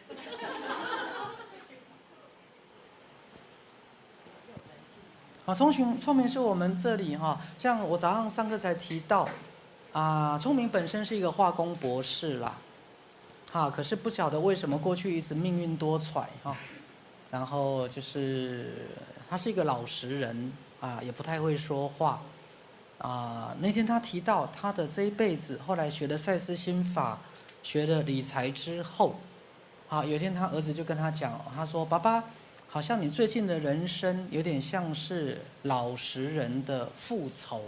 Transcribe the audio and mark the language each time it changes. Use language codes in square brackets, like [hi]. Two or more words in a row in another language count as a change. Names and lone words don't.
[zh] 啊，聰明是我們這裡哈，像我早上上課才提到，聰明本身是一個化工博士啦，可是不曉得為什麼過去一直命運多舛哈，然後就是他是一個老實人也不太會說話，那天他提到他的這一輩子，後來學了賽斯心法。學了理財之後，有一天他兒子就跟他講，他說：“爸爸，好像你最近的人生有點像是老實人的復仇。”